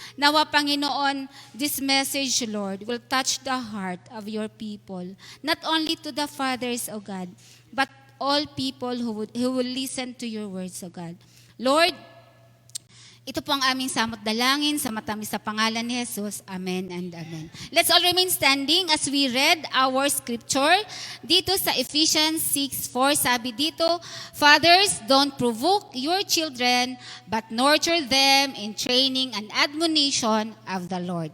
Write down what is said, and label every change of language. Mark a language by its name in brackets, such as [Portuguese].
[Filipino] Nawa, Panginoon, [English] this message, Lord, will touch the heart of your people. Not only to the fathers, O God, but all people who will listen to your words, O God. [Filipino] Lord, ito po ang aming samot dalangin sa matamis sa pangalan ni Jesus. [English] Amen and amen. Let's all remain standing as we read our scripture. [Filipino] Dito sa [English] Ephesians 6:4, [Filipino] sabi dito, [English] Fathers, don't provoke your children, but nurture them in training and admonition of the Lord.